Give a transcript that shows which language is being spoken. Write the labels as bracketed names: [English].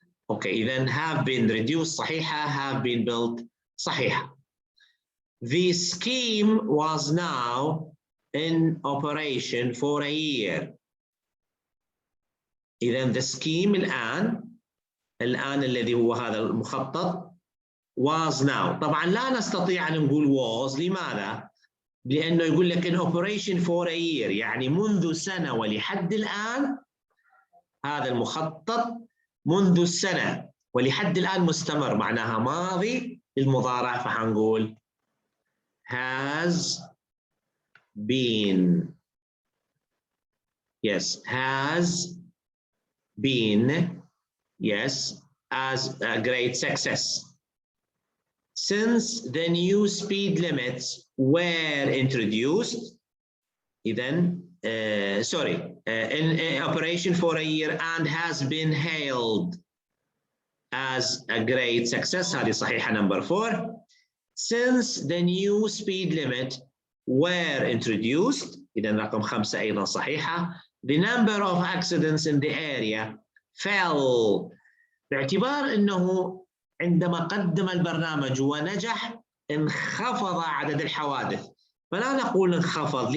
[Arabic] اوكي إذن [English] have been reduced [Arabic] صحيحة [English] have been built صحيحة. The scheme was now in operation for a year. [Arabic] إذن [English] the scheme [Arabic] الآن الذي هو هذا المخطط [English] was now [Arabic] طبعا لا نستطيع أن نقول [English] was. [Arabic] لماذا؟ لأنه يقول لك [English] in operation for a year [Arabic] يعني منذ سنة ولحد الآن هذا المخطط منذ السنة ولحد الآن مستمر معناها ماضي للمضارع فحنقول [English] has been yes has been yes as a great success since the new speed limits were introduced. Then in operation for a year and has been hailed as a great success. [Arabic] هذه صحيحة [English] number 4. Since the new speed limit were introduced. [Arabic] إذا رقم 5 أيضا صحيحة. [English] The number of accidents in the area fell. [Arabic] باعتبار أنه عندما قدم البرنامج ونجح انخفض عدد الحوادث فلا نقول انخفض.